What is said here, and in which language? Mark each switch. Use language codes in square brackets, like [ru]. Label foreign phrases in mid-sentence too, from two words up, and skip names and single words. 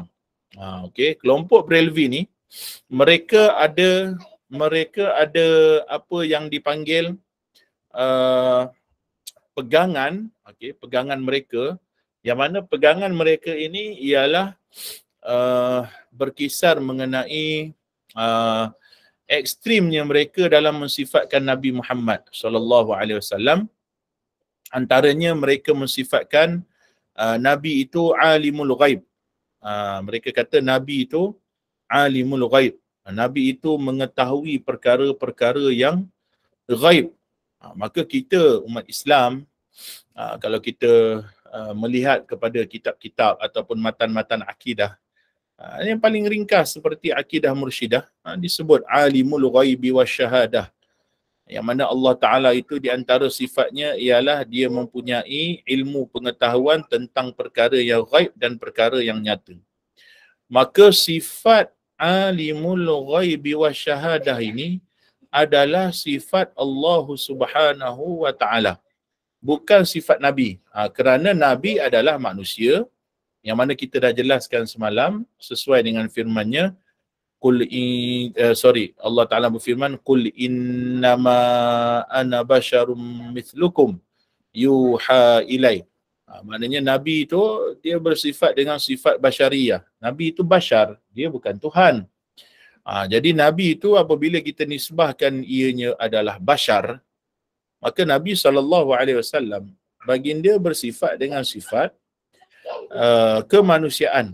[ms] Kelompok Brelvi ni mereka ada apa yang dipanggil pegangan, pegangan mereka, yang mana pegangan mereka ini ialah berkisar mengenai ekstrimnya mereka dalam mensifatkan Nabi Muhammad [ar] صلى الله عليه وسلم. [ms] Antaranya mereka mensifatkan Nabi itu [ar] عالم الغيب. [ms] Mereka kata Nabi itu [ar] عالم الغيب. [ms] Nabi itu mengetahui perkara-perkara yang ghaib. Maka kita umat Islam, kalau kita melihat kepada kitab-kitab ataupun matan-matan akidah, yang paling ringkas seperti akidah mursyidah, disebut [ar] عالم الغيب والشهادة, [ms] yang mana Allah Ta'ala itu di antara sifatnya ialah dia mempunyai ilmu pengetahuan tentang perkara yang ghaib dan perkara yang nyata. Maka sifat [ar] عالم الغيب والشهادة [ms] ini adalah sifat [ar] الله سبحانه وتعالى, [ms] bukan sifat Nabi. Kerana Nabi adalah manusia, yang mana kita dah jelaskan semalam sesuai dengan firman-Nya, Allah Ta'ala berfirman, [ar] قل إنما أنا بشر مثلكم يوحى إلي. [ms] Maknanya Nabi itu dia bersifat dengan sifat basyariyah. Nabi itu basyar, dia bukan Tuhan. Jadi Nabi itu apabila kita nisbahkan ianya adalah basyar, maka Nabi SAW baginda bersifat dengan sifat kemanusiaan.